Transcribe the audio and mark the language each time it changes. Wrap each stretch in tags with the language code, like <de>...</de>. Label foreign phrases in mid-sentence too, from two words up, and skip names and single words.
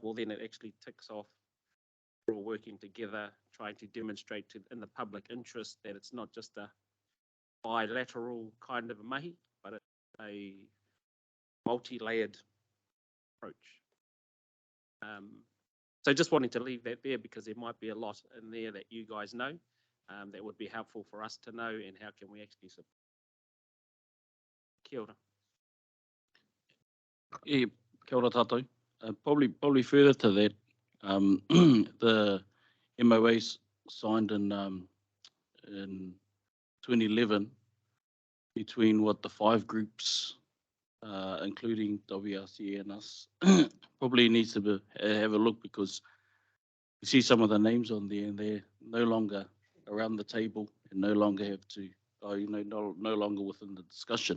<en>Well, then it actually ticks off. We're all working together, trying to demonstrate in the public interest that it's not just a bilateral kind of a mahi, but it's a multi-layered approach. So just wanting to leave that there, because there might be a lot in there that you guys know that would be helpful for us to know, and how can we actually support.</en> <mi>Kia ora. Yeah, kia ora tātou.</mi> <en>Probably further to that, the MOAs signed in 2011 between the 5 groups, including WRC and us, probably needs to have a look, because you see some of the names on there and they're no longer around the table and no longer have to, no longer within the discussion.</en>